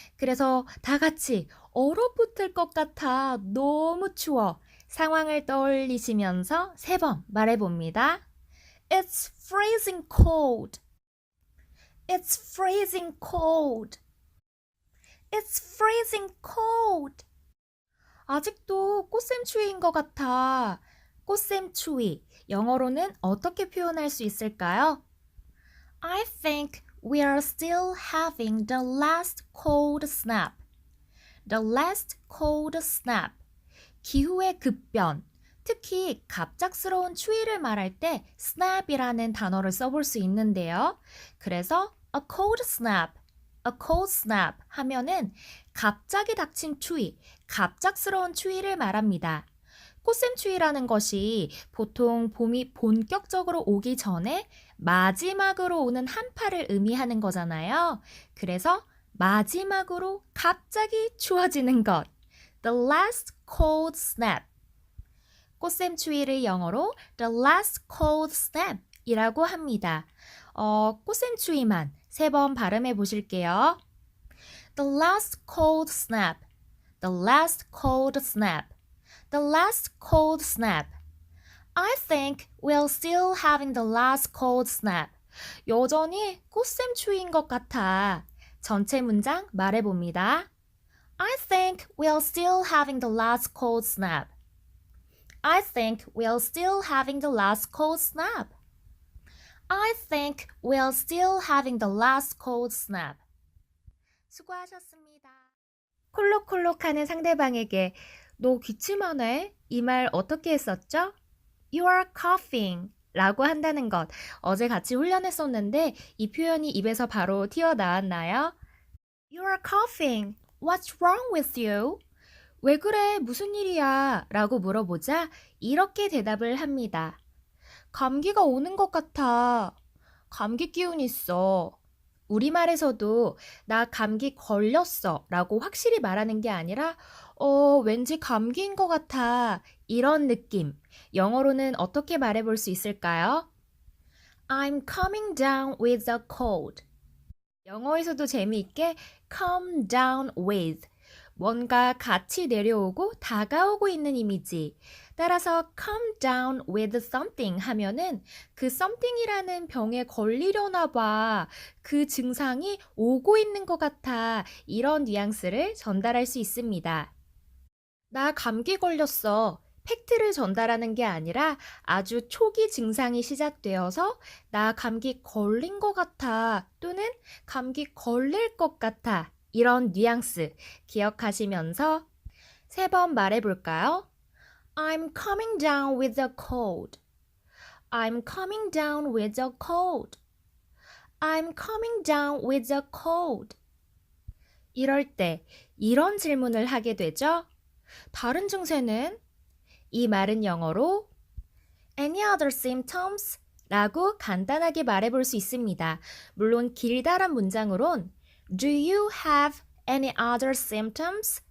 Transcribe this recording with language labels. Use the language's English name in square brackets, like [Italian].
[Korean] 그래서 다 같이 얼어붙을 것 같아. 너무 추워. 상황을 떠올리시면서 3번 말해봅니다. [English] It's freezing cold. It's freezing cold. It's freezing cold. [Korean] 아직도 꽃샘추위인 것 같아. 꽃샘추위. 영어로는 어떻게 표현할 수 있을까요? [English] I think we are still having the last cold snap. The last cold snap. [Korean] 기후의 급변. 특히 갑작스러운 추위를 말할 때 snap이라는 단어를 써볼 수 있는데요. 그래서 a cold snap, a cold snap 하면은 갑자기 닥친 추위, 갑작스러운 추위를 말합니다. 꽃샘추위라는 것이 보통 봄이 본격적으로 오기 전에 마지막으로 오는 한파를 의미하는 거잖아요. 그래서 마지막으로 갑자기 추워지는 것. [English] The last cold snap. [Korean] 꽃샘추위를 영어로 [English] the last cold snap [Korean] 이라고 합니다. 꽃샘추위만 3번 발음해 보실게요. [English] The last cold snap. The last cold snap. The last cold snap. I think we're still having the last cold snap. [Korean] 여전히 꽃샘추위인 것 같아. 전체 문장 말해봅니다. [English] I think we're still having the last cold snap. I think we're still having the last cold snap. I think we're still having the last cold snap. [Korean] 수고하셨습니다. 콜록콜록하는 상대방에게 너 기침하네? 이 말 어떻게 했었죠? [English] You are coughing [Korean] 라고 한다는 것. 어제 같이 훈련했었는데 이 표현이 입에서 바로 튀어나왔나요? [English] You are coughing. What's wrong with you? [Korean] 왜 그래? 무슨 일이야? 라고 물어보자 이렇게 대답을 합니다. 감기가 오는 것 같아. 감기 기운 있어. 우리말에서도 나 감기 걸렸어 라고 확실히 말하는 게 아니라 왠지 감기인 것 같아. 이런 느낌. 영어로는 어떻게 말해볼 수 있을까요? [English] I'm coming down with a cold. [Korean] 영어에서도 재미있게 [English] come down with. [Korean] 뭔가 같이 내려오고 다가오고 있는 이미지. 따라서 [English] come down with something [Korean] 하면은 그 something이라는 병에 걸리려나 봐. 그 증상이 오고 있는 것 같아. 이런 뉘앙스를 전달할 수 있습니다. 나 감기 걸렸어. 팩트를 전달하는 게 아니라 아주 초기 증상이 시작되어서 나 감기 걸린 것 같아 또는 감기 걸릴 것 같아 이런 뉘앙스 기억하시면서 3번 말해볼까요? [English] I'm coming down with a cold. I'm coming down with a cold. I'm coming down with a cold. [Korean] 이럴 때 이런 질문을 하게 되죠. 다른 증세는? 이 말은 영어로 [English] Any other symptoms? [Korean] 라고 간단하게 말해볼 수 있습니다. 물론 길다란 문장으론 [English] Do you have any other symptoms?